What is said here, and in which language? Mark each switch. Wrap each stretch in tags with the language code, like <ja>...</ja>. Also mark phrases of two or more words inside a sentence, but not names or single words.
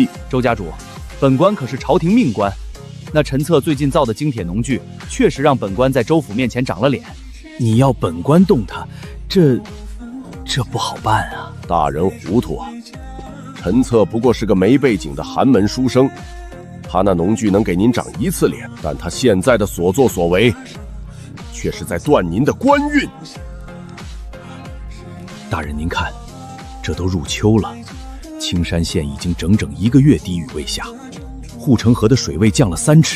<zh>周家主，本官可是朝廷命官，那陳策最近造的精鐵農具，確實讓本官在州府面前長了臉。你要本官動他，這不好辦啊。大人糊塗啊！陳策不過是個沒背景的寒門書生，他那農具能給您長1次臉，但他現在的所作所為，卻是在斷您的官運。大人您看，這都入秋了，青山縣已經整整1個月滴雨未下，護城河的水位降了3尺。</zh>